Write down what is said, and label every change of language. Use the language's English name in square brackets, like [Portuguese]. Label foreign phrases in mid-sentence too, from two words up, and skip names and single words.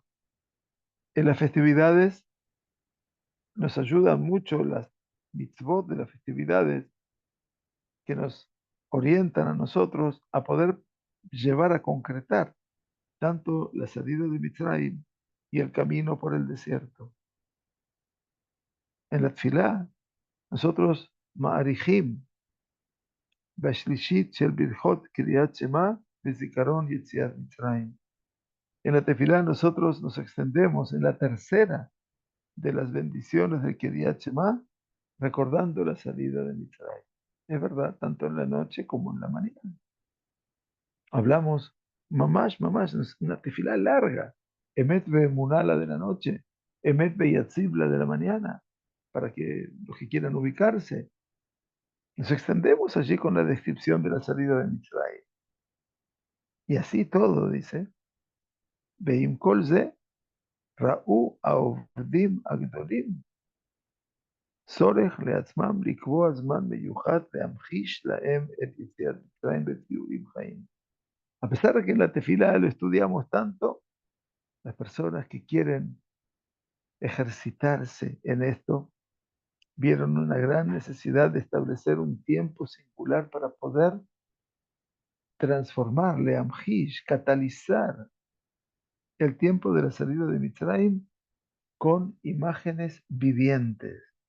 [Spanish] En las festividades nos ayudan mucho las mitzvot de las festividades que nos orientan a nosotros a poder llevar a concretar tanto la salida de Mitzrayim y el camino por el desierto. En la tfilá, nosotros [Hebrew] ma'arichim בשלישית של ברכות קריאת שמע וזיכרון יציאת מצרים. [Spanish] En la tefilá nosotros nos extendemos en la tercera de las bendiciones del Kriyat Shema, recordando la salida de Mitzrayim. Es verdad, tanto en la noche como en la mañana. Hablamos, mamash, es una tefilá larga. Emet Be'emuná, la de la noche. Emet Be'yatzib, la de la mañana. Para que los que quieran ubicarse. Nos extendemos allí con la descripción de la salida de Mitzrayim. Y así todo, dice, [Hebrew] ואם כל זה, ראו העובדים הגדולים, צורך לעצמם לקבוע זמן מיוחד להמחיש להם את יציאת מצרים בתיאורים חיים. [Spanish] A pesar de que en la tefila lo estudiamos tanto, las personas que quieren ejercitarse en esto vieron una gran necesidad de establecer un tiempo singular para poder transformar, leamjish, catalizar el tiempo de la salida de Mitzrayim con imágenes vivientes.